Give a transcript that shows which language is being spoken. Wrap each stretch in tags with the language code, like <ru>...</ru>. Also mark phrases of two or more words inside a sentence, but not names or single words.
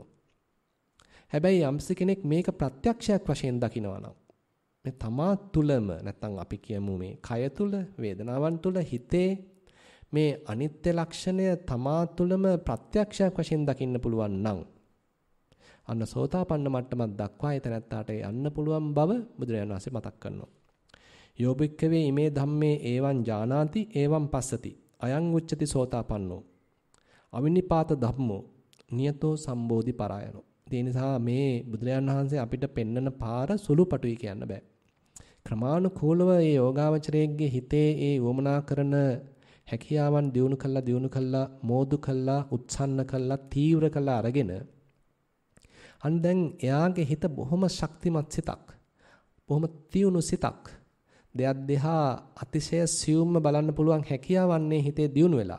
<si>හැබැයි යම්ස කෙනෙක් මේක ප්‍රත්‍යක්ෂයක් වශයෙන් දකිනවා නම් මේ තමා තුලම නැත්තම් අපි කියමු මේ කය තුල වේදනාවන් තුල හිතේ මේ අනිත්‍ය ලක්ෂණය තමා තුළම ප්‍රත්‍යක්ෂයක් වශයෙන් දකින්න පුළුවන් නම් අන්න සෝතාපන්න මට්ටමක් දක්වා එතනත්තාට යන්න පුළුවන් බව බුදුරජාණන් වහන්සේ මතක් කරනවා.</si> <pi>යෝබික්කවේ ඉමේ ධම්මේ ඒවං ජානාති ඒවං පස්සති අයං උච්චති සෝතාපන්නෝ අවිනිපාත ධම්මෝ නියතෝ සම්බෝධි පරායනෝ.</pi> <si>ඒ නිසා මේ බුදුරජාණන් වහන්සේ අපිට පෙන්වන පාර සුළුපටුයි කියන්න බෑ. ක්‍රමානුකූලව මේ යෝගාවචරයේගේ හිතේ ඒ වමනා කරන හැකියාවන් දියුණු කළා මෝදු කළා උත්සන්න කළා තීව්‍ර කළා අරගෙන අන්න දැන් එයාගේ හිත බොහොම ශක්තිමත් සිතක් බොහොම තියුණු සිතක් දෙයක් දෙහා අතිශය සියුම්ව බලන්න පුළුවන් හැකියාවන්නේ හිතේ දියුණු වෙලා.</si>